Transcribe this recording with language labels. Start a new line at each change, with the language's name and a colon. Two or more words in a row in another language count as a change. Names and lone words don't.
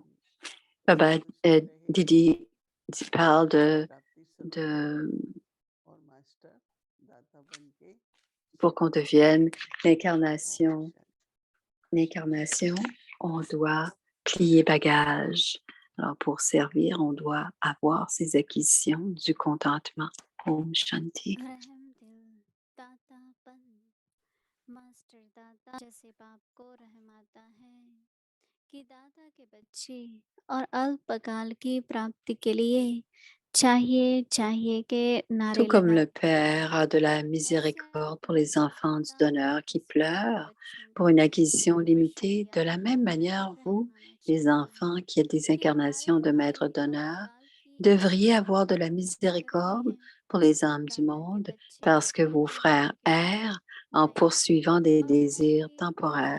French: Baba Didi parle pour qu'on devienne l'incarnation, on doit plier bagage. Alors, pour servir, on doit avoir ces acquisitions du contentement.
Hindi: Om Shanti. रहम दिल दातापन मास्टर दाता जैसे बाप को रहम आता है कि दाता के बच्चे और अल्पकाल की प्राप्ति के लिए चाहिए que
French: Tout
Hindi: नारे
French: comme
Hindi: लगा
French: le Père a de la miséricorde pour les enfants du donneur qui pleurent pour une acquisition limitée, de la même manière, vous, les enfants qui êtes des incarnations de maîtres d'honneur, devriez avoir de la miséricorde pour les âmes du monde parce que vos frères errent en poursuivant des désirs temporaires.